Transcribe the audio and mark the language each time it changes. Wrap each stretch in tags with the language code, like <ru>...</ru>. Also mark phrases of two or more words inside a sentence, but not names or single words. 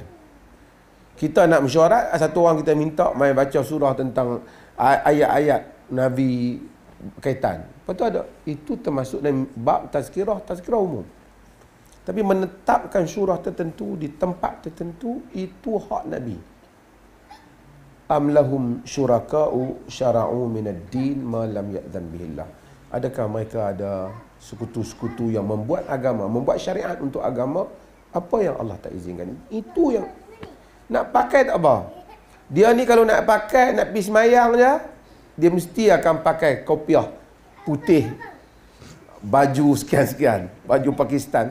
<ms>Kita nak mesyuarat, satu orang kita minta mai baca surah tentang ayat-ayat Nabi kaitan. Lepas tu ada, itu termasuk dalam bab tazkirah umum. Tapi menetapkan surah tertentu di tempat tertentu, itu hak Nabi.</ms> <ar>أم لهم شركاء شرعوا من الدين ما لم يأذن به الله.</ar> <ms>Adakah mereka ada sekutu-sekutu yang membuat agama, membuat syariat untuk agama apa yang Allah tak izinkan? Itu yang nak pakai tak apa. Dia ni kalau nak pakai, nak pergi semayang je, dia mesti akan pakai kopiah putih, baju sekian-sekian, baju Pakistan.</ms>